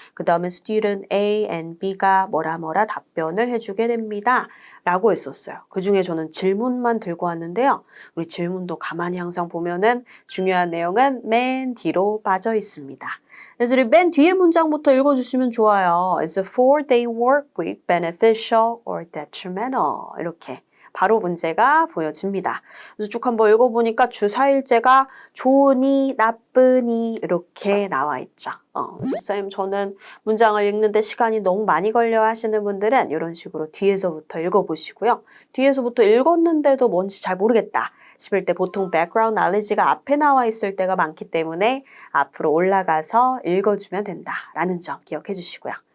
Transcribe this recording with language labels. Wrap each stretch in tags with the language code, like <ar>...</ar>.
<ko>그 다음에 student A and B가 뭐라 답변을 해주게 됩니다. 라고 했었어요. 그 중에 저는 질문만 들고 왔는데요. 우리 질문도 가만히 항상 보면은 중요한 내용은 맨 뒤로 빠져 있습니다. 그래서 우리 맨 뒤에 문장부터 읽어주시면 좋아요.</ko> <en>Is a 4-day work week beneficial or detrimental?</en> <ko>이렇게. 바로 문제가 보여집니다. 그래서 쭉 한번 읽어보니까 주 4일제가 좋으니 나쁘니 이렇게 나와 있죠. 그래서 쌤 저는 문장을 읽는데 시간이 너무 많이 걸려 하시는 분들은 이런 식으로 뒤에서부터 읽어보시고요. 뒤에서부터 읽었는데도 뭔지 잘 모르겠다 싶을 때 보통 background knowledge가 앞에 나와 있을 때가 많기 때문에 앞으로 올라가서 읽어주면 된다라는 점 기억해 주시고요.</ko>